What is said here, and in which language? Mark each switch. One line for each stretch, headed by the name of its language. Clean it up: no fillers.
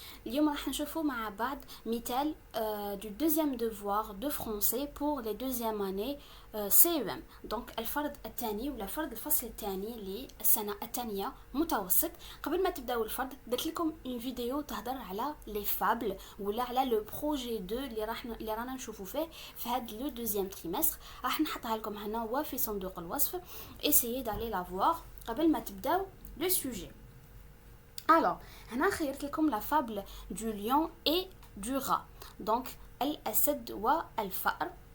Arabic: اليوم راح نشوفوا مع بعض مثال
French: du deuxième devoir de français pour les deuxième année CEM.
Arabic: donc الفرض الثاني ولا فرض الفصل الثاني للسنة الثانية متوسط. قبل ما تبداو الفرض درت لكم une فيديو تهضر على les fables ولا على لو بروجي 2 اللي رانا نشوفوا فيه في هذا لو دوزيام تريمستر. راح نحطها لكم هنا وفي صندوق الوصف.
French: essayez d'aller la voir
Arabic: قبل ما تبداو
French: le sujet. Alors,
Arabic: هنا خيرت لكم
French: la fable du lion et du rat.
Arabic: Donc, الأسد والفأر.